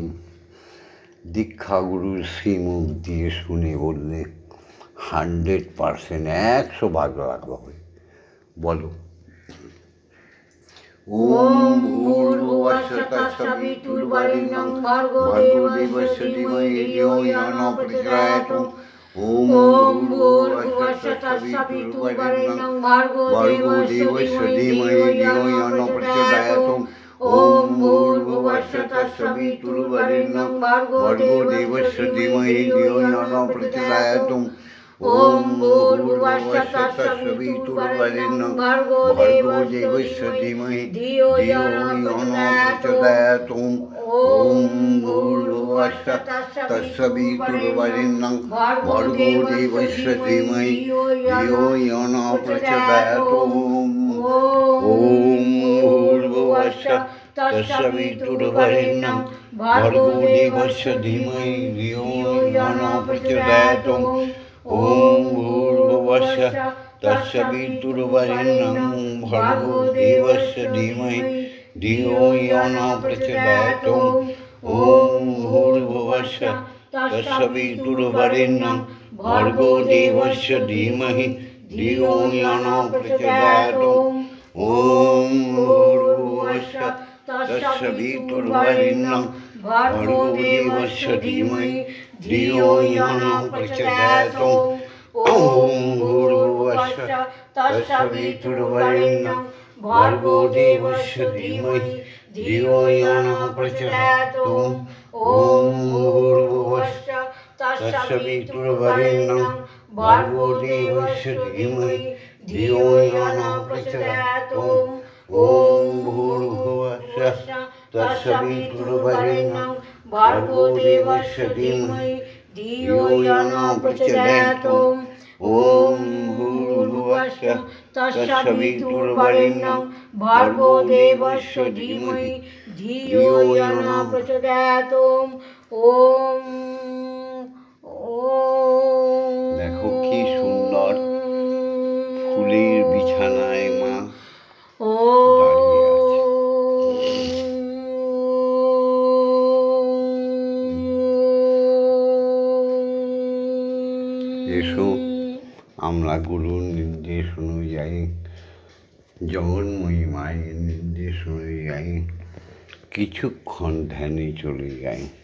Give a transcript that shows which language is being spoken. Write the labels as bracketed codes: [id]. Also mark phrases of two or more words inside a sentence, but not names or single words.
[bn] দীক্ষাগুরুর শ্রীমুখ দিয়ে শুনে বললে 100%, 100% লাভ হবে। [sa] বলো। ওম ভূর্ভুবস্সুঃ তৎসবিতুর্বরেণ্যং ভর্গো দেবস্য ধীমহি ধিয়ো ইয়ো ন প্রচোদয়াৎ। ওম ভূর্ভুবস্সুঃ তৎসবিতুর্বরেণ্যং ভর্গো দেবস্য ধীমহি ধিয়ো ইয়ো ন প্রচোদয়াৎ। ওম ভূর্ভুবস্সুঃ তৎসবিতুর্বরেণ্যং ভর্গো দেবস্য ধীমহি ধিয়ো ইয়ো ন প্রচোদয়াৎ। ওম ভূর্ভুবস্সুঃ তৎসবিতুর্বরেণ্যং ভর্গো দেবস্য ধীমহি ধিয়ো ইয়ো ন প্রচোদয়াৎ। ওম ভূর্ভুবস্সুঃ তৎসবিতুর্বরেণ্যং ভর্গো দেবস্য ধীমহি ধিয়ো ইয়ো ন প্রচোদয়াৎ। ওম ভূর্ভুবস্সুঃ তৎসবিতুর্বরেণ্যং ভর্গো দেবস্য ধীমহি ধিয়ো ইয়ো ন প্রচোদয়াৎ। ওম ভূর্ভুবস্সুঃ তৎসবিতুর্বরেণ্যং ভর্গো দেবস্য ধীমহি ধিয়ো ইয়ো ন প্রচোদয়াৎ। ওম ভূর্ভুবস্সুঃ তৎসবিতুর্বরেণ্যং ভর্গো দেবস্য ধীমহি ধিয়ো ইয়ো ন প্রচোদয়াৎ। ওম ভূর্ভুবস্সুঃ তৎসবিতুর্বরেণ্যং ভর্গো দেবস্য ধীমহি ধিয়ো ইয়ো ন প্রচোদয়াৎ। ওম ভূর্ভুবস্সুঃ তৎসবিতুর্বরেণ্যং ভর্গো দেবস্য ধীমহি ধিয়ো ইয়ো ন প্রচোদয়াৎ। ওম ভূর্ভুবস্সুঃ তৎসবিতুর্বরেণ্যং ভর্গো দেবস্য ধীমহি ধিয়ো ইয়ো ন প্রচোদয়াৎ। ওম ভূর্ভুবস্সুঃ তৎসবিতুর্বরেণ্যং भर्गो देवस्य धीमहि धियो यो न प्रचोदयात् ॐ भूर्भुवस्सुः तत्सवितुर्वरेण्यं भर्गो देवस्य धीमहि धियो यो न प्रचोदयात् ॐ [bn] দেখো কি সুন্দর ফুলের বিছানায় মা এসো আমরা গুরুর নির্দেশ অনুযায়ী জগন্ময়ী মায়ের নির্দেশ অনুযায়ী কিছুক্ষণ ধ্যানে চলে যাই।